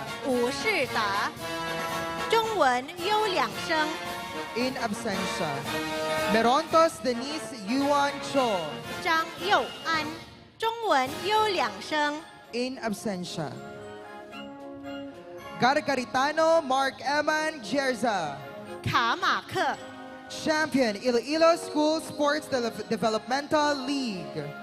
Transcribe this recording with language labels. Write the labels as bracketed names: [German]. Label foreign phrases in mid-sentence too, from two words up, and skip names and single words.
[Chinese] 吴世达，中文优两生。 [Latin] In absentia. Merontos Denise Yuan Cho. [Chinese] 张佑安，中文优两生。 [Latin] In absentia. Gargaritano Mark Eman Jerza. [Chinese] 卡马克， [English] Champion Iloilo School Sports Developmental League.